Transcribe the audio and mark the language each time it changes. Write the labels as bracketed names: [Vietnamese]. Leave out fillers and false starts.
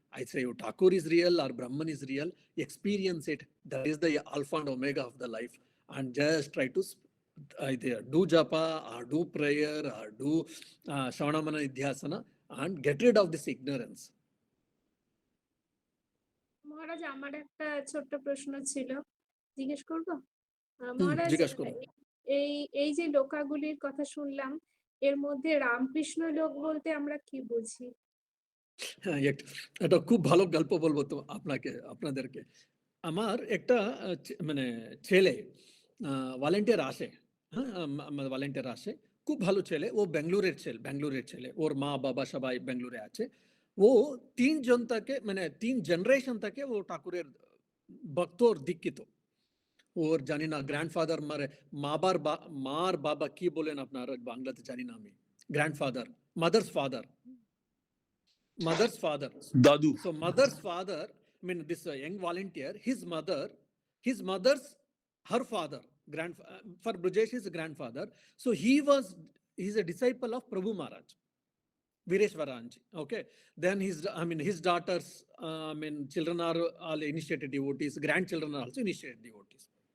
[English] I say Thakur is real or Brahman is real. Experience it. That is the alpha and omega of the life. And just try to either do japa or do prayer or do Shravanamana Nidhyasana and get rid of this ignorance. [Bangla] মহারাজ আমার একটা ছোট্ট প্রশ্ন ছিল, জিজ্ঞেস করব? মহারাজ, জিজ্ঞেস করুন। এই যে লোকাগুলির কথা শুনলাম, এর মধ্যে রামকৃষ্ণ লোক বলতে আমরা কি বুঝি? হ্যাঁ, এটা খুব ভালো গল্প বলবো তো আপনাদেরকে। আমার একটা মানে ছেলে ভলেন্টিয়ার আসে, হ্যাঁ, ভলেন্টিয়ার আসে, খুব ভালো ছেলে, ও ব্যাঙ্গালোরের ছেলে, ওর মা বাবা সবাই ব্যাঙ্গালোরে আছে। ও 3 জন থেকে, মানে 3 জেনারেশন থেকে ও ঠাকুরের ভক্ত ওর দীক্ষিত। ওর জানি না গ্র্যান্ডফাদার মার বাবা কি বলেন আপনার বাংলাতে জানি না আমি, grandfather, [English] mother's father, [Bangla] Dadu. [English] So mother's father, I mean this young volunteer, his mother's, her father, for Brajesh his grandfather. So he's a disciple of Prabhu Maharaj, Vireshwaranji. Okay. Then his daughters, children are all initiated devotees, grandchildren are also initiated devotees.